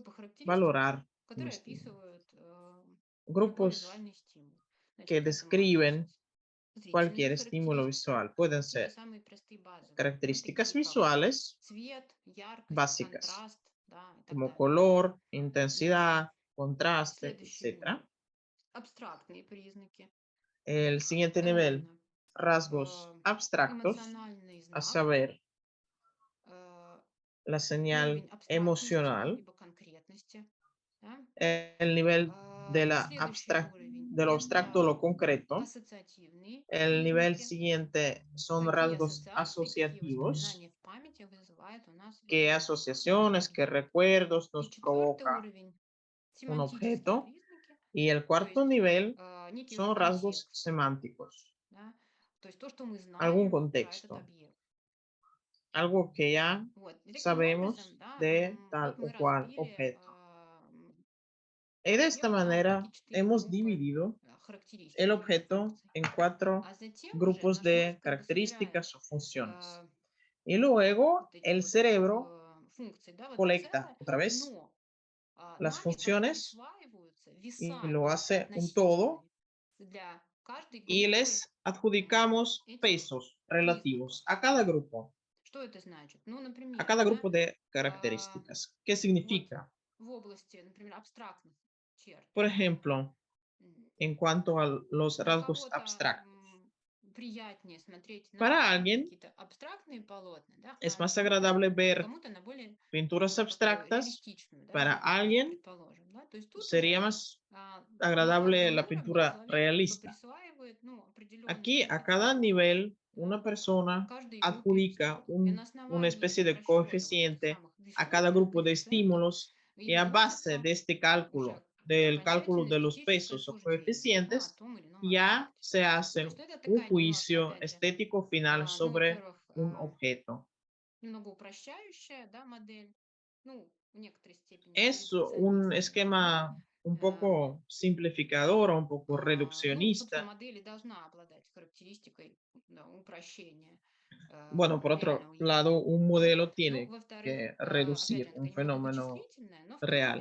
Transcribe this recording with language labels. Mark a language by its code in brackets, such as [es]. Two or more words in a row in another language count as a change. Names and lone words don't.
[ru] Группа характеристик, [es] valorar un [ru] которые [es] estímulo. [ru] описывают любой [es] Grupos [ru] визуальный стимул. [es] que [ru] Значит, к этому [es] describen [ru] относятся зрительные [es] cualquier estímulo [ru] характеристики, [es] visual. Pueden [ru] какие-то [es] ser [ru] самые простые базовые, да, [es] características [ru] такие как [es] visuales [ru] цвет, яркость, [es] básicas, [ru] контраст, да, и так [es] como [ru] далее. [es] color, intensidad, contraste, [ru] Следующий [es] etc. [ru] уровень — абстрактные признаки, [es] El siguiente nivel, [ru] именно [es] rasgos abstractos, [ru] эмоциональный [es] a [ru] знак, [es] saber, la señal [ru] уровень абстрактности [es] emocional, [ru] либо конкретности, да. [es] el nivel de, [ru] Следующий уровень [es] de lo abstracto a lo [ru] это [es] concreto. [ru] ассоциативные [es] El nivel [ru] признаки. [es] siguiente son [ru] Какие [es] rasgos [ru] ассоциации, какие [es] asociativos. [ru] воспоминания в памяти вызывает у нас вот [es] ¿Qué [ru] этот [es] asociaciones, qué [ru] объект. [es] recuerdos [ru] И [es] nos [ru] четвертый [es] provoca [ru] уровень [es] un [ru] семантические [es] objeto? [ru] признаки, [es] Y el [ru] то [es] cuarto [ru] есть [es] nivel [ru] некий уже [es] son rasgos [ru] контекст, [es] semánticos, [ru] да, то есть то, что мы [es] algún [ru] знаем про этот [es] contexto, [ru] объект. [es] algo que ya [ru] Вот. И таким образом, [es] sabemos [ru] да, [es] de tal [ru] вот мы [es] o cual [ru] разбили [es] objeto. Y de esta [ru] объект на [es] manera [ru] такие четыре [es] hemos [ru] группы [es] dividido el [ru] характеристик либо [es] objeto [ru] функций. [es] en 4 [ru] А затем уже [es] grupos [ru] наш мозг [es] de [ru] как бы собирает [es] características o funciones. Y luego [ru] вот эти [es] el [ru] вот [es] cerebro [ru] функции, да, в одно [es] colecta [ru] целое, [es] otra vez [ru] но [es] las [ru] нами как бы [es] funciones [ru] присваиваются [es] y [ru] веса [es] lo hace un todo [ru] относительные для каждой [es] y [ru] группы [es] les adjudicamos [ru] этих [es] pesos [ru] признаков. [es] relativos a cada grupo, [ru] Что это значит? Ну, [es] a [ru] например, [es] cada [ru] да, [es] grupo de [ru] а, [es] características. ¿Qué [ru] вот [es] significa? [ru] в области, например, абстрактных черт, [es] Por ejemplo, м, en cuanto a los [ru] для [es] rasgos [ru] кого-то [es] abstractos. [ru] приятнее смотреть [es] Para [ru] на [es] alguien [ru] какие-то абстрактные полотна, да, [es] es [ru] а [es] más [ru] кому-то, [es] agradable ver [ru] кому-то на более [es] pinturas [ru] такую [es] abstractas. [ru] реалистичную, да, [es] Para [ru] геометрию, [es] alguien [ru] предположим, да, то есть тут уже [es] sería más [ru] на [es] agradable [ru] каждом [es] la [ru] уровне [es] pintura [ru] человек как бы [es] realista. [ru] присваивает, ну, определенный [es] Aquí, a cada [ru] коэффициент, [es] nivel, [ru] да, [es] una persona [ru] каждой группе [es] adjudica [ru] стимулов. И на [es] una [ru] основании [es] especie de [ru] расчета вот этих [es] coeficiente [ru] самых [es] a cada [ru] diferенциальных [es] grupo de [ru] коэффициентов [es] estímulos y a base [ru] выносится [es] de este [ru] уже [es] cálculo, del cálculo [ru] окончательное [es] de los [ru] эстетическое [es] pesos o [ru] суждение, да, о [es] coeficientes, [ru] том или ином [es] ya [ru] объекте. [es] se [ru] То [es] hace [ru] есть это [es] un [ru] такая немножко, [es] juicio [ru] опять же, [es] estético final [ru] ну, [es] sobre [ru] во-первых, [es] un objeto. [ru] немного упрощающая, да, модель, ну, в некоторой степени [es] Es un [ru] редукционистская, да, [es] esquema un э, poco simplificador o un poco [ru] ну, собственно, [es] reduccionista. [ru] модель и должна обладать характеристикой, да, упрощения [es] Bueno, por otro [ru] реального [es] lado, [ru] явления. [es] un [ru] Вот. [es] modelo [ru] Ну, [es] tiene [ru] во-вторых, [es] que [ru] опять же, [es] reducir [ru] она [es] un [ru] такая немного [es] fenómeno [ru] вычислительная, но в то же